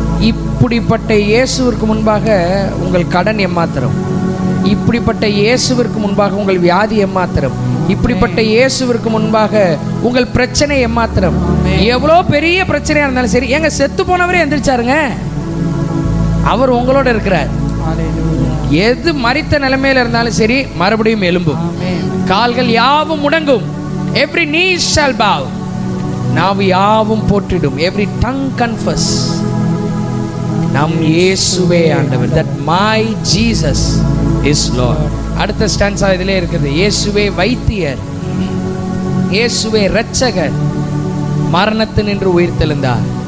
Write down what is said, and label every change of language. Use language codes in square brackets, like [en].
[ta] இப்படிப்பட்ட இயேசுவிற்கு முன்பாக உங்கள் கடன் எம்மாத்திரம், இப்படிப்பட்ட இயேசுவிற்கு முன்பாக உங்கள் வியாதி எம்மாத்திரம், இப்படிப்பட்ட இயேசுவிற்கு முன்பாக உங்கள் பிரச்சனை எம்மாத்திரம். எவ்வளோ பெரிய பிரச்சனையா இருந்தாலும் சரி, எங்க செத்து போனவரே எந்திரிச்சாருங்க. அவர் உங்களோட இருக்கிறார். ஹalleluya. எது மரித்த நிலைமையில இருந்தாலும் சரி, மறுபடியும் எழும்பும். ஆமென். கால்கள் யாவும் முடங்கும். [en] every knee shall bow, [ta] நாவு யாவும் போற்றிடும். [en] every tongue confess, [ta] நம் இயேசுவே ஆண்டவர். [en] that my Jesus is Lord. [ta] அடுத்த ஸ்டான்ஸா இதிலே இருக்குது. இயேசுவே வைத்தியர், இயேசுவே இரட்சகர். மரணத்தினின்று உயிர்த்தெழுந்தார்.